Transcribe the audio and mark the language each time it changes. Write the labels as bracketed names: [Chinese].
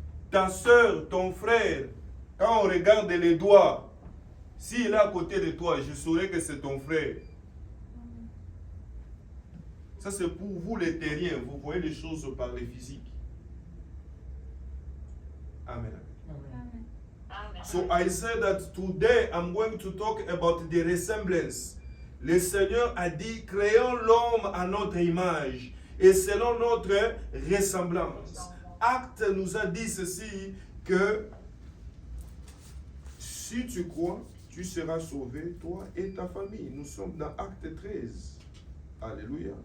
[French] Ta soeur, ton frère, quand on regarde les doigts, s'il est à côté de toi, je saurais que c'est ton frère. Ça c'est pour vous les terriens, vous voyez les choses par les physiques. Amen. Amen. Amen. [English] So I said that today I'm going to talk about the resemblance. [French] Le Seigneur a dit, créons l'homme à notre image et selon notre ressemblance. Acte nous a dit ceci, que si tu crois, tu seras sauvé, toi et ta famille. Nous sommes dans Acte 13. Alléluia.